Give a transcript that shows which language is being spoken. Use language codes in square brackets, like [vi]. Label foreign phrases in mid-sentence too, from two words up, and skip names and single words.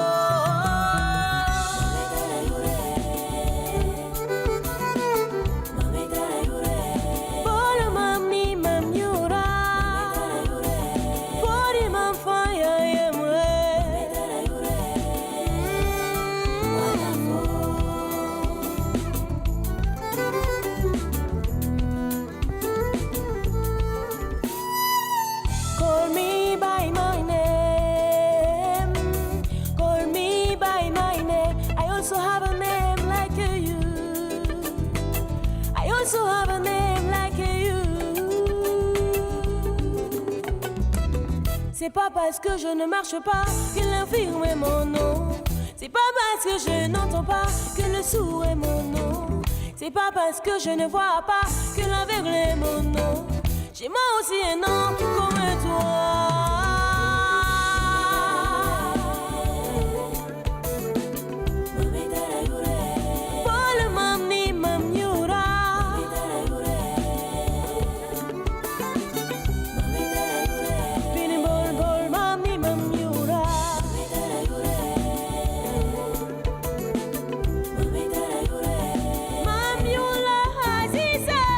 [en] Mami tara yure. Bolo mam ni mam yura. Body mam fire yemre. Wala fo. Call me by my name. Call me by my name. I also have a name like you. I also have a name like you. [fr] C'est pas parce que je ne marche pas que l'infirme est mon nom. C'est pas parce que je n'entends pas que le sourd est mon nom. C'est pas parce que je ne vois pas que l'aveugle est mon nom. J'ai moi aussi un nom comme toi. Bol mam ni mam yura. Bini bol bol mam ni mam yura. Mam yura aziza.